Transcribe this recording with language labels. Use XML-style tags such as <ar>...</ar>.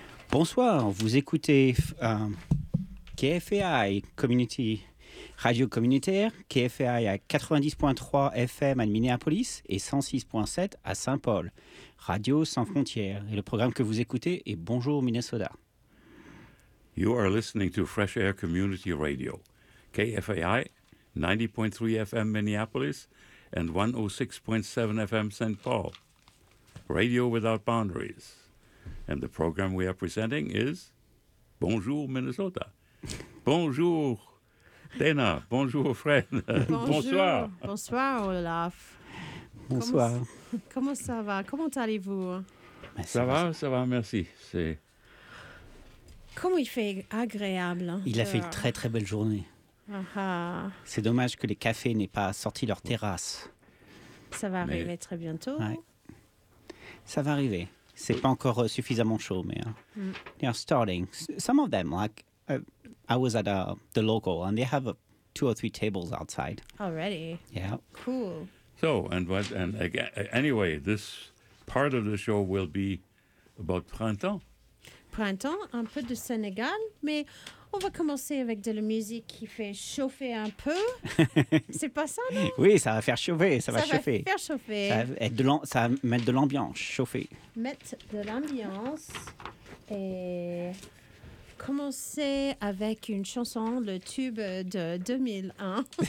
<fr>Bonsoir, vous écoutez KFAI, Community Radio Communautaire, KFAI à 90.3 FM à Minneapolis et 106.7 à Saint-Paul, Radio Sans Frontières. Et le programme que vous écoutez est Bonjour Minnesota.</fr> <en>You are listening to Fresh Air Community Radio, KFAI 90.3 FM Minneapolis and 106.7 FM Saint Paul. Radio without boundaries. And the program we are presenting is Bonjour Minnesota.</en> <fr>Bonjour Dana. Bonjour Fred. Bonsoir. Bonsoir Olaf. Bonsoir. Comment ça va? Comment allez-vous? Ça va, merci. C'est... Comment il fait agréable. Il a fait une très très belle journée. C'est dommage que les cafés n'aient pas sorti leur terrasse. Ça va arriver très bientôt. Ouais. Ça va arriver. C'est pas encore suffisamment chaud, mais...</fr> <en>They are starting. Some of them, like... I was at the local, and they have two or three tables outside. Already? Yeah. Cool. So, and again, anyway, this part of the show will be about printemps.</en> <fr>Printemps, un peu de Sénégal, mais on va commencer avec de la musique qui fait chauffer un peu. C'est pas ça, non? Oui, ça va faire chauffer, ça va chauffer. Ça va faire chauffer. Ça va mettre de l'ambiance, chauffer. Mettre de l'ambiance et commencer avec une chanson, le tube de 2001.</fr>